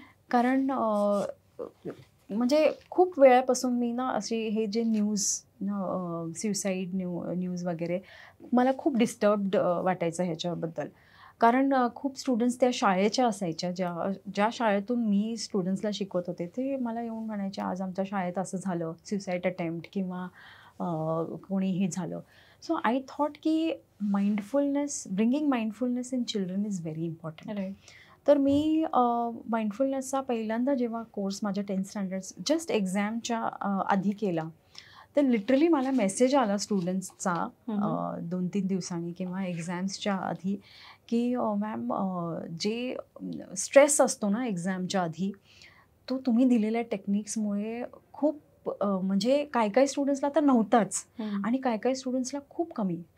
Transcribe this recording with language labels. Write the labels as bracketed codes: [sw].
[mr] कारण म्हणजे खूप वेळापासून मी ना अशी हे जे न्यूज सुसाईड न्यूज वगैरे मला खूप डिस्टर्ब्ड वाटायचं ह्याच्याबद्दल. कारण खूप स्टुडंट्स त्या शाळेच्या असायच्या ज्या शाळेतून मी स्टुडंट्सला शिकवत होते ते मला येऊन म्हणायचे आज आमच्या शाळेत असं झालं, सुसाईड अटेम्प्ट किंवा कोणी हे झालं. [en] So I thought की bringing mindfulness in children is very important. [mr] तर मी माइंडफुलनेसचा पहिल्यांदा जेव्हा कोर्स माझ्या 10th स्टँडर्ड्स जस्ट एक्झामच्या आधी केला तर लिटरली मला मेसेज आला स्टुडंट्सचा 2-3 दिवसांनी किंवा एक्झाम्सच्या आधी की मॅम जे स्ट्रेस असतो ना एक्झामच्या आधी, तो तुम्ही दिलेल्या टेक्निक्समुळे खूप म्हणजे काही स्टुडंट्सला तर नव्हताच आणि काही स्टुडंट्सला खूप कमी.